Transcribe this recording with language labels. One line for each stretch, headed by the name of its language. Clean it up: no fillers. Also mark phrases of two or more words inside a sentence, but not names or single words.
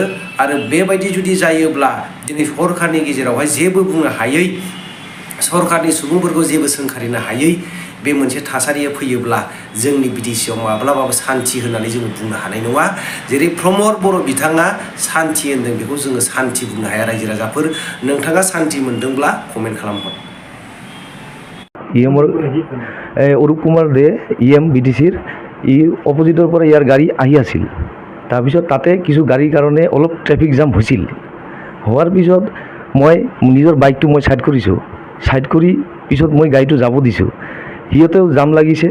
Bodo: आरो बेबायदि जुदि जायोब्ला दिनै सरकारनि गेजेरावहाय जेबो बुंनो हायै सरकारनि सुबुंफोरखौ जेबो सोंखारिनो हायै बे मोनसे थासारिया फैयोब्ला जोंनि BTC आव माब्लाबाबो सान्थि होननानै जोङो बुंनो हानाय नङा। जेरै प्रमद बर' बिथाङा सान्थि होनदों बेखौ जोङो सान्थि बुंनो हाया। रायजो राजाफोर नोंथाङा सान्थि मोनदोंब्ला कमेन्ट खालामहर।
Assamese: অরূপ কুমাৰ দে EM BTCৰ অপজিটৰ পৰা ইয়াৰ গাড়ী আহি আছিল। তাৰপিছত তাতে কিছু গাড়ীৰ কাৰণে অলপ
English: traffic jam
Assamese: হৈছিল। হোৱাৰ পিছত মই নিজৰ বাইকটো মই ছাইড কৰিছোঁ। ছাইড কৰি পিছত মই গাড়ীটো যাব দিছোঁ। সিহঁতেও জাম লাগিছে।